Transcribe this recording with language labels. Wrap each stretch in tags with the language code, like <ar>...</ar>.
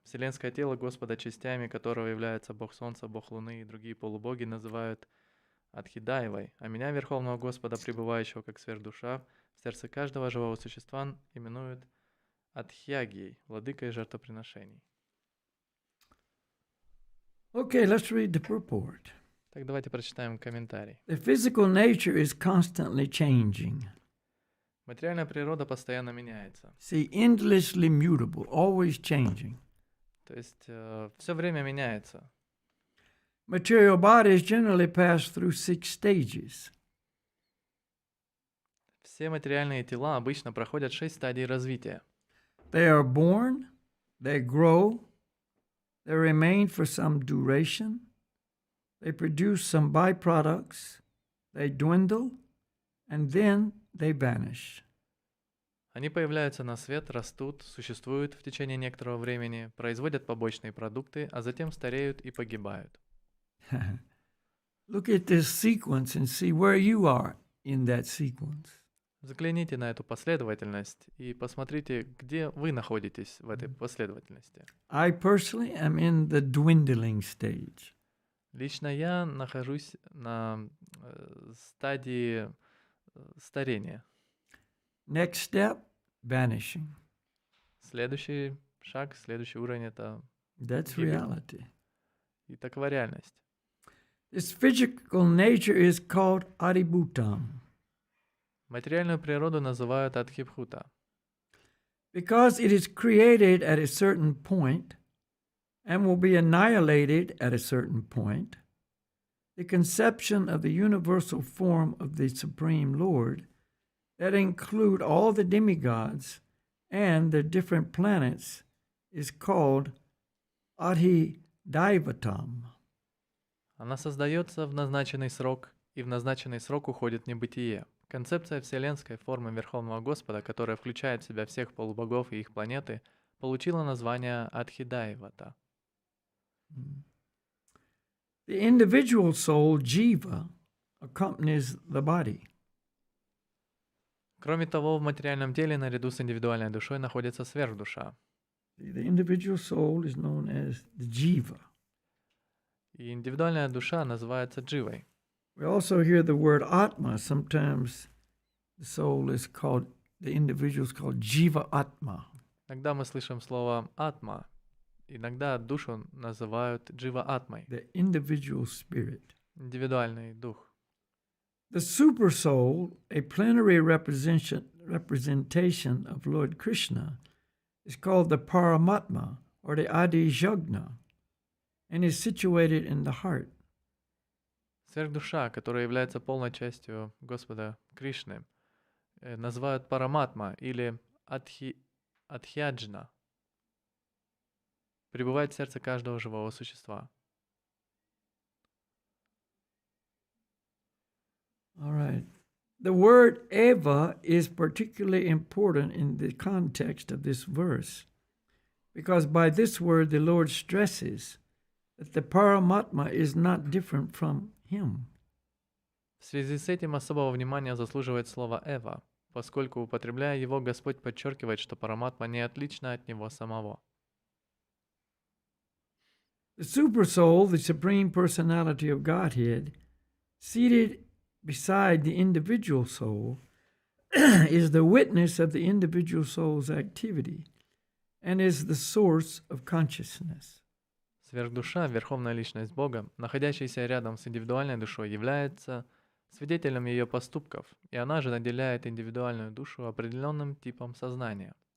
<ru>Вселенское тело Господа, частями которого являются Бог Солнца, Бог Луны и другие полубоги, называют Адхидаевой, а меня, Верховного Господа, пребывающего как сверхдуша, в сердце каждого живого существа, именуют Адхьягией, владыкой жертвоприношений.</ru> <en>Okay, let's read the purport.</en> <ru>Так, давайте прочитаем комментарий.</ru> <en>The physical nature is constantly changing.</en> <ru>Материальная природа постоянно меняется.</ru> <en>See, endlessly mutable, always changing.</en> <ru>То есть все время меняется.</ru> <en>Material bodies generally pass through 6 stages.</en> <ru>Все материальные тела обычно проходят 6 стадий развития.</ru> <en>They are born, they grow, they remain for some duration, they produce some byproducts, they dwindle, and then they vanish.</en> <ru>Они появляются на свет, растут, существуют в течение некоторого времени, производят побочные продукты, а затем стареют и погибают.</ru> <en>Look at this sequence and see where you are in that sequence.</en> <ru>Взгляните на эту последовательность и посмотрите, где вы находитесь в этой последовательности.</ru> <en>I personally am in the dwindling stage.</en> <ru>Лично я нахожусь на стадии старения.</ru> <en>Next step, vanishing.</en> <ru>Следующий шаг, следующий уровень — это</ru> <en>That's</en> <ru>гибель.</ru> <en>reality.</en> <ru>И такова реальность.</ru> <en>This physical nature is called adibhutam.</en> <ru>Материальную природу называют адхибхута.</ru> <en>Because it is created at a certain point and will be annihilated at a certain point, the conception of the universal form of the Supreme Lord that include all the demigods and the different planets is called Adhidaivatam.</en> <ru>Она создается в назначенный срок, и в назначенный срок уходит в небытие. Концепция вселенской формы Верховного Господа, которая включает в себя всех полубогов и их планеты, получила название Адхидайвата.</ru> <en>The individual soul, jiva, accompanies the body.</en> <ru>Кроме того, в материальном теле наряду с индивидуальной душой находится сверхдуша.</ru> <en>The individual soul is known as the jiva.</en> <ru>И индивидуальная душа называется дживой.</ru> <en>We also hear the word atma. Sometimes the soul is called, the individual is called jiva atma.</en> <ru>Иногда мы слышим слово атма. Иногда душу называют джива-атмой.</ru> <en>The individual spirit.</en> <ru>Индивидуальный дух.</ru> <en>The super soul, a plenary representation of Lord Krishna, is called the Paramatma or the Adijagna and is situated in the heart.</en> <ru>Сверхдуша, которая является полной частью Господа Кришны, называют Параматма или Адхьяджна, пребывает в сердце каждого живого существа.</ru> <en>All right. The word eva is particularly important in the context of this verse, because by this word the Lord stresses that the Paramatma is not different from Him.</en> <ru>В связи с этим особого внимания заслуживает слово «эва», поскольку, употребляя его, Господь подчеркивает, что Параматма не отлична от Него самого.</ru> <en>The super soul, the supreme personality of Godhead, seated beside the individual soul, is the witness of the individual soul's activity and is the source of consciousness.</en> <ru>Сверхдуша, верховная личность Бога, находящаяся рядом с индивидуальной душой, является свидетелем ее поступков, и она же наделяет индивидуальную душу определенным типом сознания.</ru>